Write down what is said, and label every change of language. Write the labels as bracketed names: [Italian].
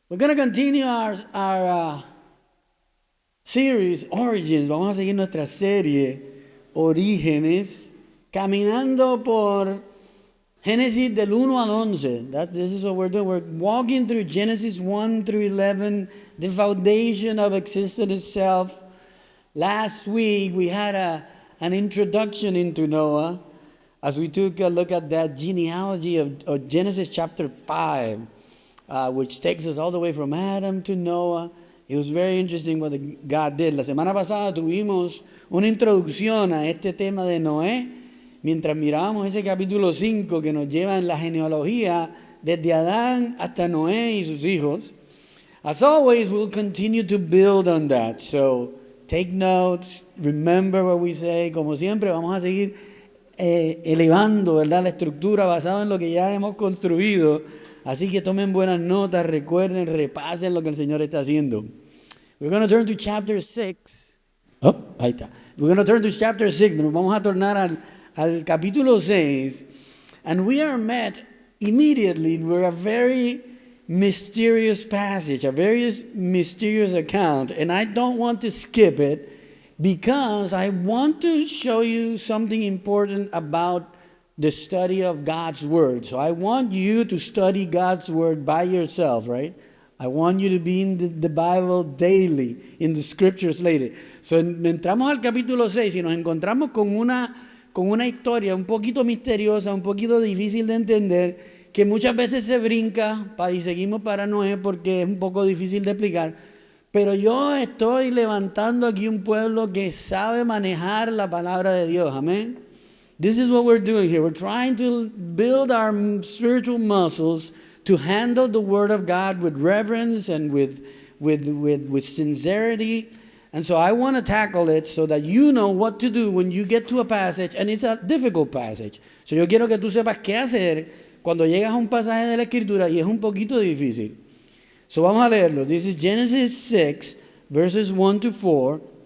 [English] We're going to continue our series, Origins. [Spanish] Vamos a seguir nuestra serie, Orígenes, caminando por Génesis del 1 al 11. [English] This is what we're doing. We're walking through Genesis 1 through 11, the foundation of existence itself. Last week, we had an introduction into Noah as we took a look at that genealogy of Genesis chapter 5. Which takes us all the way from Adam to Noah. It was very interesting what God did. [Spanish] La semana pasada tuvimos una introducción a este tema de Noé, mientras mirábamos ese capítulo 5 que nos lleva en la genealogía desde Adán hasta Noé y sus hijos. [English] As always, we'll continue to build on that. So take notes, remember what we say. [Spanish] Como siempre, vamos a seguir elevando, ¿verdad?, la estructura basada en lo que ya hemos construido. Así que tomen buenas notas, recuerden, repasen lo que el Señor está haciendo. [English] We're going to turn to chapter 6. [Spanish] Oh, ahí está. [English] We're going to turn to chapter 6. [Spanish] Nos vamos a tornar al capítulo 6. [English] And we are met immediately with a very mysterious passage, a very mysterious account. And I don't want to skip it because I want to show you something important about the study of God's Word. So I want you to study God's Word by yourself, right? I want you to be in the Bible daily, in the Scriptures lately. [Spanish] So entramos al capítulo 6 y nos encontramos con una historia un poquito misteriosa, un poquito difícil de entender, que muchas veces se brinca y seguimos para Noé porque es un poco difícil de explicar. Pero yo estoy levantando aquí un pueblo que sabe manejar la palabra de Dios. Amén. [English] This is what we're doing here. We're trying to build our spiritual muscles to handle the Word of God with reverence and with sincerity. And so I want to tackle it so that you know what to do when you get to a passage, and it's a difficult passage. [Spanish] So yo quiero que tú sepas qué hacer cuando llegas a un pasaje de la Escritura y es un poquito difícil. So vamos a leerlo. [English] This is Genesis 6, verses 1 to 4.